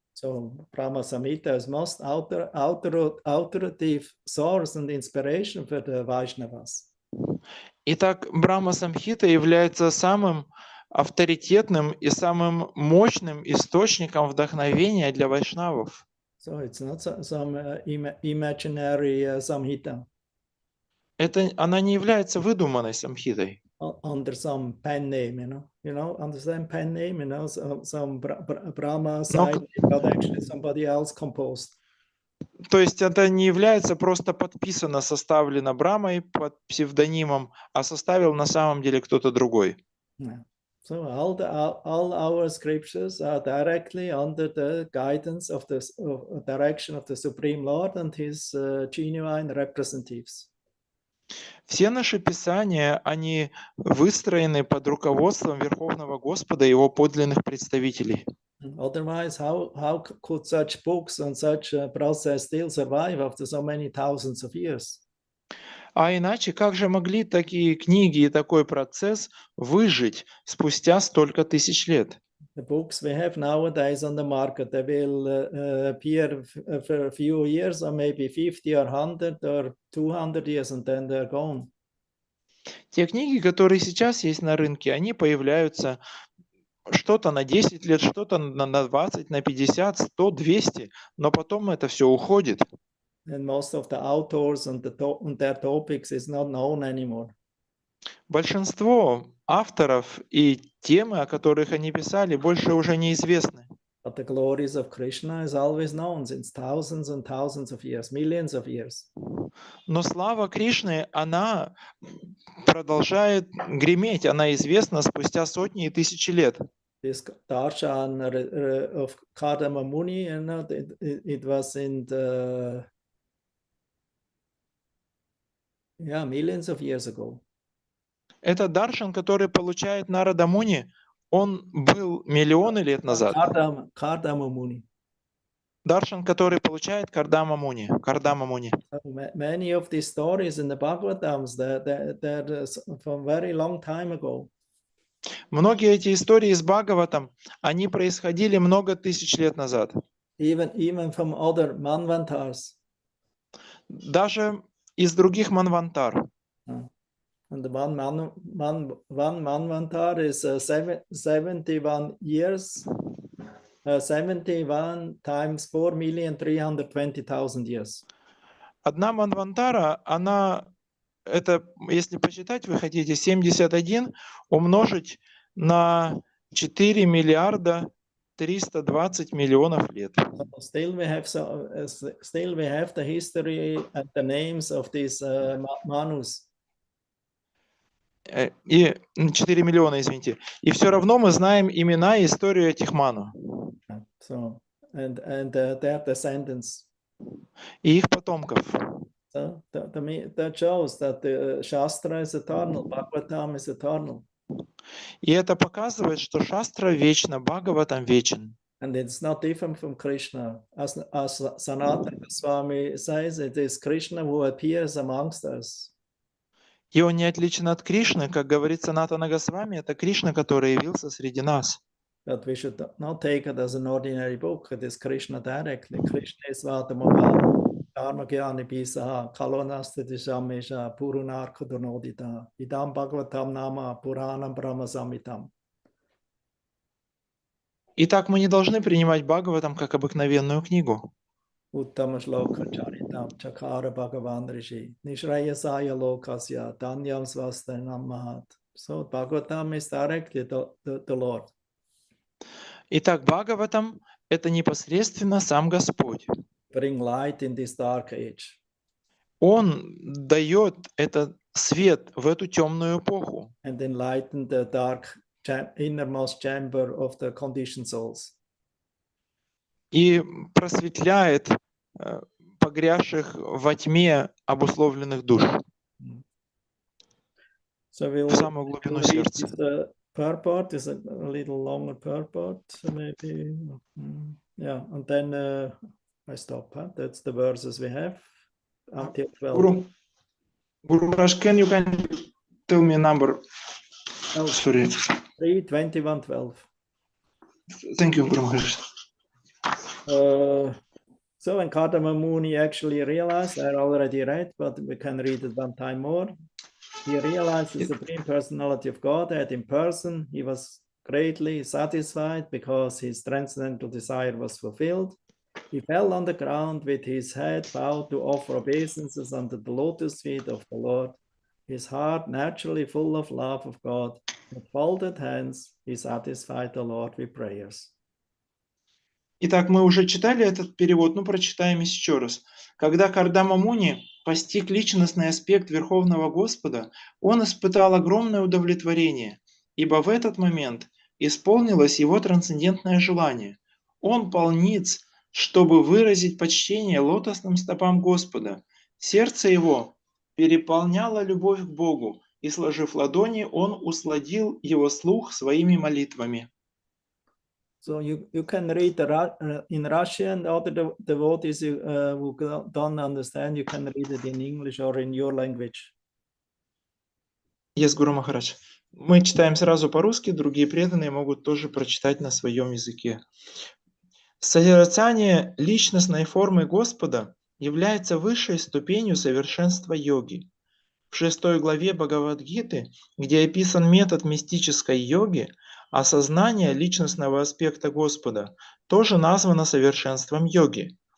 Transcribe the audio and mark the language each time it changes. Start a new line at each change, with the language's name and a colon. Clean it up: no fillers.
English: So Brahma Samhita is most authoritative source and inspiration for the Vaishnavas.
Russian: Итак, Брахма Самхита является самым авторитетным и самым мощным источником вдохновения для вайшнавов.
English: So it's not some imaginary samhita
Russian: Она не является выдуманной самхитой.
English: under some pen name, understand pen name, some Brahma side, but actually somebody else composed.
Russian: То есть это не является просто подписано, составлено Брамой под псевдонимом, а составил на самом деле кто-то другой.
English: Yeah. So all our scriptures are directly under the guidance of the direction of the Supreme Lord and his genuine representatives.
Russian: Все наши писания, они выстроены под руководством Верховного Господа и Его подлинных представителей.
English: Otherwise, how could such books and such a process still survive after so many thousands of years?
Russian: А иначе, как же могли такие книги и такой процесс выжить спустя столько тысяч лет?
English: The books we have nowadays on the market, they will appear for a few years, or maybe 50 or 100 or 200 years, and then they're gone.
Russian: Те книги, которые сейчас есть на рынке, они появляются что-то на 10 лет, что-то на 20, на 50, 100, 200, но потом это все уходит.
English: And most of the authors and their topics is not known anymore.
Russian: Большинство авторов и темы, о которых они писали, больше уже неизвестны.
English: But the glories of Krishna is always known since thousands and thousands of years, millions of years.
Russian: Но слава Кришны, она продолжает греметь, она известна спустя сотни и тысячи лет.
English: This darshan of Kardama Muni, it was in the millions of years ago.
Russian: Это даршан, который получает Нарада Муни, он был миллионы лет назад.
English: Kardama Muni.
Russian: Даршан, который получает Кардама Муни. Кардама Муни.
English: Many of these stories in the Bhagavatams, they're from very long time ago.
Russian: Многие эти истории из Бхагаватам, они происходили много тысяч лет назад.
English: Even from other manvantars.
Russian: Даже из других манвантар.
English: And the one manvantar is 71 years, 71 times 4,320,000 years.
Russian: Одна манвантара, она, это, если посчитать, вы хотите 71 умножить на 4 миллиарда 320 миллионов лет.
English: Still we have the history and the names of these manus.
Russian: И 4 миллиона, извините. И все равно мы знаем имена и историю этих ману.
English: So, and their descendants.
Russian: И их потомков.
English: So that shows that the Shastra is eternal, Bhagavatam is eternal.
Russian: И это показывает, что Шастра вечна, Бхагаватам вечен.
English: And it's not different from Krishna. As Sanatana Goswami says, it is Krishna who appears amongst us.
Russian: И он не отличен от Кришны, как говорит Санатана Госвами, это Кришна, который явился среди нас.
English: But we should not take it as an ordinary book. It is Krishna directly.
Sanskrit: Krishna is Vatamoha, Dharma Gyani Bisaha, Kalonasta Dishamesha, Purunar Kudunodita, Idam Bhagavatam Nama, Puranam Brahma Samhitam.
Russian: Итак, мы не должны принимать Бхагаватам как обыкновенную книгу.
Sanskrit: Uttama Shloka Charitam Chakara Bhagavan Rishi Nishrayasaya Lokasya Danyam Svastanam Mahat.
English: So Bhagavatam is directly the Lord.
Russian: Итак, Бхагаватам — это непосредственно сам Господь.
English: Bring light in this dark age.
Russian: Он дает этот свет в эту темную эпоху.
English: And enlighten the dark innermost chamber of the conditioned souls.
Russian: И просветляет погрязших во тьме обусловленных душ в самую глубину сердца.
English: The purport is a little longer purport, so maybe, yeah, and then I stop. That's the verses we have until 12. Guru Maharaj, can you tell me a number? Oh, sorry. 3:21:12. Thank you, Guru Maharaj. So when Kardama Muni actually realized, I already read, but we can read it one time more. He realized the Supreme Personality of Godhead in person. He was greatly satisfied because his transcendental desire was fulfilled. He fell on the ground with his head bowed to offer obeisances under the lotus feet of the Lord. His heart, naturally full of love of God, with folded hands, he satisfied the Lord with prayers.
Russian: Итак, мы уже читали этот перевод, но прочитаем еще раз. Когда Кардама Муни постиг личностный аспект Верховного Господа, он испытал огромное удовлетворение, ибо в этот момент исполнилось его трансцендентное желание. Он полниц, чтобы выразить почтение лотосным стопам Господа. Сердце его переполняло любовь к Богу, и, сложив ладони, он усладил его слух своими молитвами.
English: So you can read in Russian, other devotees who don't understand, you can read it in English or in your language.
Russian: Yes, Гуру Махарадж. Мы читаем сразу по-русски, другие преданные могут тоже прочитать на своем языке. Созерцание личностной формы Господа является высшей ступенью совершенства йоги. В 6 главе Бхагавад-гиты, где описан метод мистической йоги, осознание личностного аспекта Господа тоже названо совершенством йоги.